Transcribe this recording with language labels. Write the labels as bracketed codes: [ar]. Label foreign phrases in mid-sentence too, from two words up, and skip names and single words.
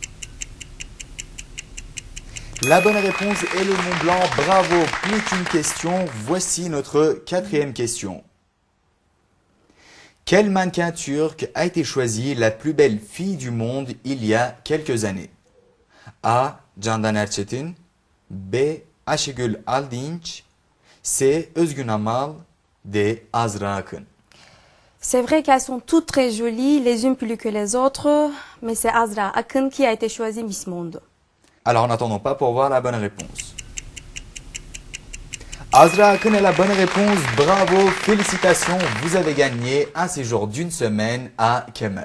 [fr] La bonne réponse est le Mont Blanc, bravo, plus qu'une question. Voici notre quatrième question. Quel mannequin turc a été choisi la plus belle fille du monde il y a quelques années? A. Candan Erçetin, B. Ayşegül Aldinç, C. Özgün Amal, D. Azra Akın. C'est vrai qu'elles sont toutes très jolies, les unes plus que les autres, mais c'est Azra Akın qui a été choisie Miss Monde. Alors n'attendons pas pour voir la bonne réponse. Azra Akın est la bonne réponse, bravo, félicitations, vous avez gagné un séjour d'une semaine à Kemer.